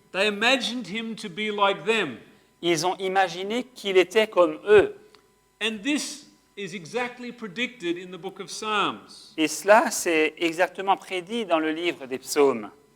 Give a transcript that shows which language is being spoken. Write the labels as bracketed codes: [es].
[en] They imagined him to be like them. [fr] Ils ont imaginé qu'il était comme eux. [en] And this is exactly predicted in the book of Psalms. [fr] Et cela, c'est exactement prédit dans le livre des psaumes.